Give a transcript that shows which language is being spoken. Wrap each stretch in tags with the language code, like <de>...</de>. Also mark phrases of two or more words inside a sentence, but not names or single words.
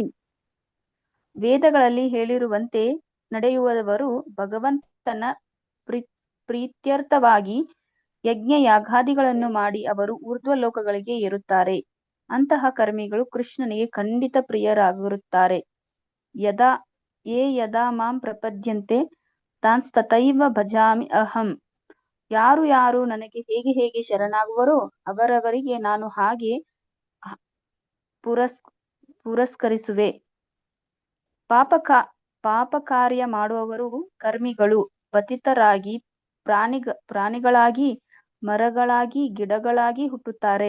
<kn>ವೇದಗಳಲ್ಲಿ ಹೇಳಿರುವಂತೆ ನಡೆಯುವವರು ಭಗವಂತನ ಪ್ರೀತ್ಯರ್ಥವಾಗಿ ಯಜ್ಞ ಯಾಗಾದಿಗಳನ್ನು ಮಾಡಿ ಅವರು ಊರ್ಧ್ವ ಲೋಕಗಳಿಗೆ ಏರುತ್ತಾರೆ. ಅಂತಹ ಕರ್ಮಿಗಳು ಕೃಷ್ಣನಿಗೆ ಖಂಡಿತ ಪ್ರಿಯರಾಗಿರುತ್ತಾರೆ.</kn> <sa>ಯದಾ ಮಾಂ ಪ್ರಪದ್ಯಂತೆ ತಾನ್ಸ್ತಥೈವ ಭಜಾಮಿ ಅಹಂ.</sa> <kn>ಯಾರು ನನಗೆ ಹೇಗೆ ಶರಣಾಗುವರೋ ಅವರವರಿಗೆ ನಾನು ಹಾಗೆ ಪುರಸ್ಕರಿಸುವೆ. ಪಾಪ ಕಾರ್ಯ ಮಾಡುವವರು ಕರ್ಮಿಗಳು ಪತಿತರಾಗಿ ಪ್ರಾಣಿಗಳಾಗಿ ಮರಗಳಾಗಿ ಗಿಡಗಳಾಗಿ ಹುಟ್ಟುತ್ತಾರೆ.</kn>